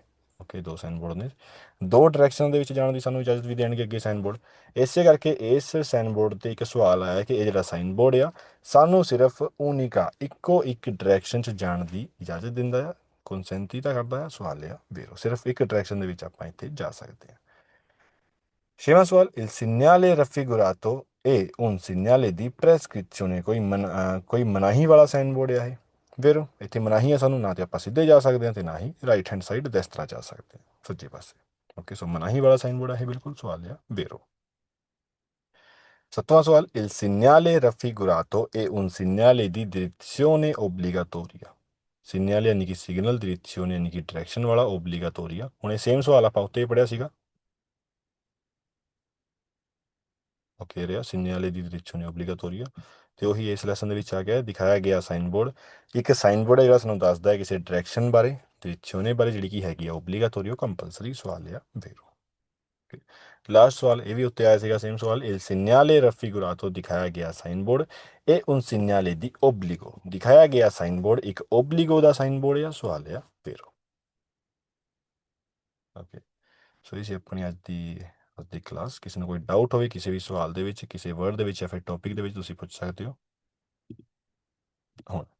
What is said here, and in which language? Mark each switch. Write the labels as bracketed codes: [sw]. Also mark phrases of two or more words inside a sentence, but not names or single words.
[pa] ਓਕੇ, ਦੋ ਸਾਈਨ ਬੋਰਡ ਨੇ, ਦੋ ਡਾਇਰੈਕਸ਼ਨ ਦੇ ਵਿੱਚ ਜਾਣ ਦੀ ਸਾਨੂੰ ਇਜਾਜ਼ਤ ਵੀ ਦੇਣਗੇ ਅੱਗੇ ਸਾਈਨ ਬੋਰਡ। ਇਸੇ ਕਰਕੇ ਇਸ ਸਾਈਨ ਬੋਰਡ ਤੇ ਇੱਕ ਸਵਾਲ ਆਇਆ ਕਿ ਇਹ ਜਿਹੜਾ ਸਾਈਨ ਬੋਰਡ ਆ ਸਾਨੂੰ ਸਿਰਫ ਉਨਿਕਾ ਇੱਕੋ ਇੱਕ ਡਾਇਰੈਕਸ਼ਨ 'ਚ ਜਾਣ ਦੀ ਇਜਾਜ਼ਤ ਦਿੰਦਾ ਆ, ਕੰਸੈਂਟੀ ਤਾਂ ਕਰਦਾ ਆ। ਸਵਾਲ ਆ ਵੇਰੋ, ਸਿਰਫ ਇੱਕ ਡਾਇਰੈਕਸ਼ਨ ਦੇ ਵਿੱਚ ਆਪਾਂ ਇੱਥੇ ਜਾ ਸਕਦੇ ਹਾਂ। ਛੇਵਾਂ ਸਵਾਲ [it] il segnale raffigurato è un segnale di prescrizione [pa] ਕੋਈ ਮਨਾਹੀ ਵਾਲਾ ਸਾਈਨ ਬੋਰਡ ਆ ਇਹ ਵੇਰੋ। ਇੱਥੇ ਮਨਾਹੀ ਆ ਸਾਨੂੰ, ਨਾ ਤੇ ਆਪਾਂ ਸਿੱਧੇ ਜਾ ਸਕਦੇ ਹਾਂ ਤੇ ਨਾ ਹੀ [en] right hand side [pa] ਦੈਸਤਰਾ ਜਾ ਸਕਦੇ ਹਾਂ ਸੱਜੇ ਪਾਸੇ। ਓਕੇ, ਸੋ ਮਨਾਹੀ ਵਾਲਾ ਸਾਈਨ ਬੋਰਡ ਆ ਇਹ ਬਿਲਕੁਲ। ਸਵਾਲ ਆ ਵੇਰੋ। ਸੱਤਵਾਂ ਸਵਾਲ [it] il segnale raffigurato è un segnale di direzione obbligatoria। [pa] ਸਿਗਨਲ ਯਾਨੀ ਕਿ ਸਿਗਨਲ, ਡਿਰੈzione ਯਾਨੀ ਕਿ ਡਾਇਰੈਕਸ਼ਨ ਵਾਲਾ, ਓਬਲੀਗਾਟੋਰੀਆ। ਹੁਣ ਇਹ ਸੇਮ ਸਵਾਲ ਆਪਾਂ ਉੱਤੇ ਹੀ ਪੜਿਆ ਸੀਗਾ। ਓਕੇ ਰਿਹਾ [it] segnale di direzione obbligatoria [pa] ਤੇ ਉਹੀ ਇਸ ਲੈਸਨ ਦੇ ਵਿੱਚ ਆ ਗਿਆ। ਦਿਖਾਇਆ ਗਿਆ ਸਾਈਨ ਬੋਰਡ ਇੱਕ ਸਾਈਨ ਬੋਰਡ ਹੈ ਜਿਹੜਾ ਸਾਨੂੰ ਦੱਸਦਾ ਹੈ ਕਿਸੇ ਡਾਇਰੈਕਸ਼ਨ ਬਾਰੇ, ਡਿਰੈzione ਬਾਰੇ ਜਿਹੜੀ ਕਿ ਹੈਗੀ ਆ ਓਬਲੀਗਾਟੋਰੀ, ਕੰਪਲਸਰੀ। ਸਵਾਲ ਆ ਵੇਰੋ। ਲਾਸਟ ਸਵਾਲ ਇਹ ਵੀ ਉੱਤੇ ਆਇਆ ਸੀਗਾ ਸੇਮ ਸਵਾਲ [it] il segnale raffigurato [pa] ਦਿਖਾਇਆ ਗਿਆ ਸਾਈਨ ਬੋਰਡ ਇਹ [it] un segnale di obbligo [pa] ਦਿਖਾਇਆ ਗਿਆ ਸਾਈਨ ਬੋਰਡ ਇੱਕ ਓਬਲੀਗੋ ਦਾ ਸਾਈਨ ਬੋਰਡ ਆ। ਸਵਾਲ ਆ ਵੇਰੋ। ਓਕੇ, ਸੋ ਇਹ ਸੀ ਆਪਣੀ ਅੱਜ ਦੀ ਕਲਾਸ। ਕਿਸੇ ਨੂੰ ਕੋਈ ਡਾਊਟ ਹੋਵੇ ਕਿਸੇ ਵੀ ਸਵਾਲ ਦੇ ਵਿੱਚ, ਕਿਸੇ ਵਰਡ ਦੇ ਵਿੱਚ ਜਾਂ ਫਿਰ ਟੌਪਿਕ ਦੇ ਵਿੱਚ, ਤੁਸੀਂ ਪੁੱਛ ਸਕਦੇ ਹੋ ਹੁਣ।